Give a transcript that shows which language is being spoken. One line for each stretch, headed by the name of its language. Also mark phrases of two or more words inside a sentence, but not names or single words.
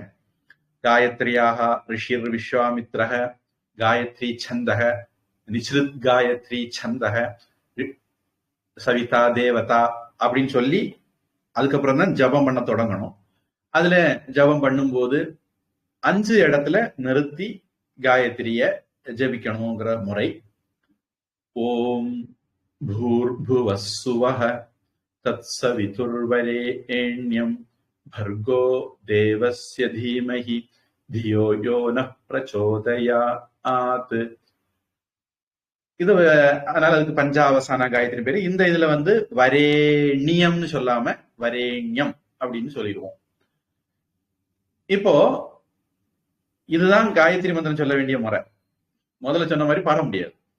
Sanskrit: गायत्र्याः ऋषिर् विश्वामित्रः गायत्री छन्दः निचृत् गायत्री छन्दः सविता देवता
Tamil: அப்படின்னு சொல்லி அதுக்கப்புறம் தான் ஜபம் பண்ண தொடங்கணும். அதுல ஜபம் பண்ணும்போது 5 இடத்துல நிறுத்தி காயத்ரிய ஜபிக்கணுங்கிற முறை.
Sanskrit: ॐ भूर्भुवस्सुवः तत्सवितुर्वरेण्यम् भर्गो देवस्य धीमहि धियो यो नः प्रचोदयात्.
Tamil: இது அதனால அதுக்கு பஞ்சாவசான காயத்ரி பேரு. இந்த இதுல வந்து வரேண்யம்னு சொல்லாம வரேண்யம் அப்படின்னு சொல்லிடுவோம். இப்போ இதுதான் காயத்ரி மந்திரம் சொல்ல வேண்டிய முறை. முதல்ல சொன்ன மாதிரி பாட முடியாது.